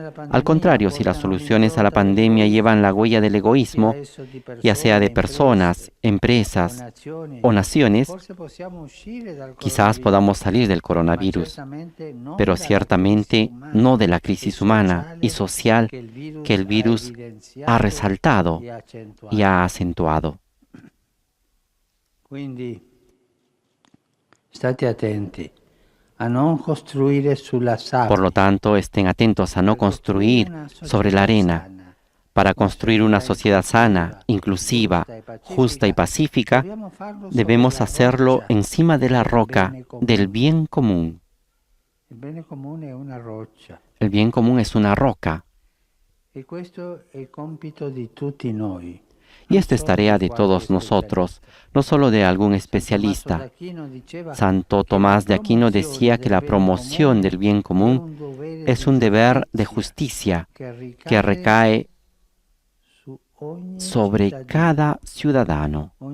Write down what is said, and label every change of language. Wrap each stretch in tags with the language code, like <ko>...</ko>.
<es>Al contrario, si las soluciones a la pandemia llevan la huella del egoísmo, ya sea de personas, empresas o naciones, quizás podamos salir del coronavirus, pero ciertamente no de la crisis humana y social que el virus ha resaltado y ha acentuado.</es> <it>State attenti a non costruire sulla sabbia.</it> <es>Por lo tanto, estén atentos a no construir sobre la arena. Para construir una sociedad sana, inclusiva, justa y pacífica, debemos hacerlo encima de la roca del bien común.</es> <it>Il bene comune è una roccia.</it> <es>El bien común es una roca.</es> <it>E questo è il compito di tutti noi.</it> <es>Y esto es tarea de todos nosotros, no solo de algún especialista. Santo Tomás de Aquino decía que la promoción del bien común es un deber de justicia que recae sobre cada ciudadano.</es>